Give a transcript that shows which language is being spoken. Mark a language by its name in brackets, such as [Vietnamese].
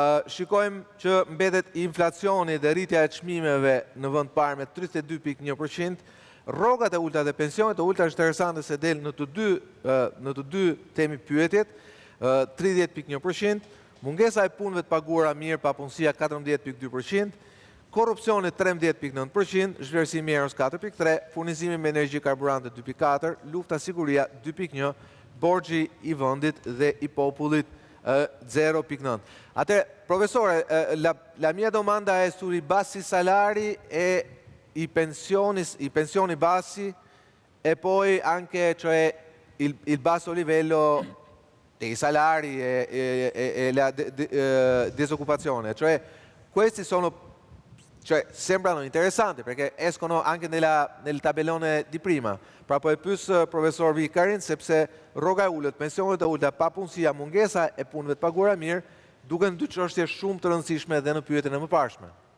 [Albanian] Shikojmë që mbetet inflacioni dhe rritja e çmimeve në vend parë me 32.1%, rrogat e ulta dhe pensionet e ulta është interesante se del në të dy temi pyetjet, 30.1%, mungesa e punëve të paguara mirë, papunësia 14.2%, korrupsioni 13.9%, zhvlerësimi i erës 4.3%, furnizimi me energji karburante 2.4%, lufta siguria 2.1%, borxhi i vendit dhe i popullit 0.9. [Italian] Professore, la mia domanda è sui bassi salari e i pensioni bassi e poi anche cioè il basso livello dei salari e la disoccupazione. Cioè, questi sembrano interessanti perché escono anche nel tabellone di prima. [Albanian] Pra po e pyes profesor Vikarin sepse rroga e ulët, pensionet e ulta, papunësia, mungesa e punëve të paguara mirë, duken dy çështje shumë të rëndësishme edhe në pyetjen e mëparshme.